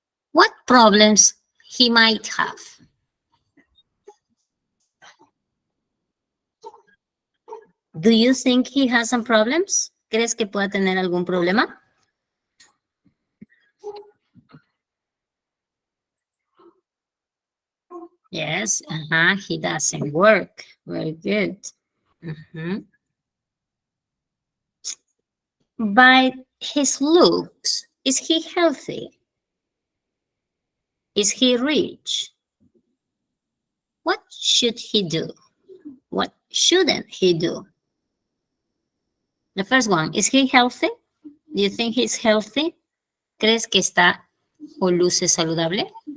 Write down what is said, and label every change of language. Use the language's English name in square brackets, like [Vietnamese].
[English] What problems he might have? Do you think he has some problems? [Spanish] ¿Crees que pueda tener algún problema? [English] Yes, he doesn't work. Very good. By his looks, is he healthy? Is he rich? What should he do? What shouldn't he do? The first one, is he healthy? Do you think he's healthy? [Spanish] ¿Crees que está o luce saludable?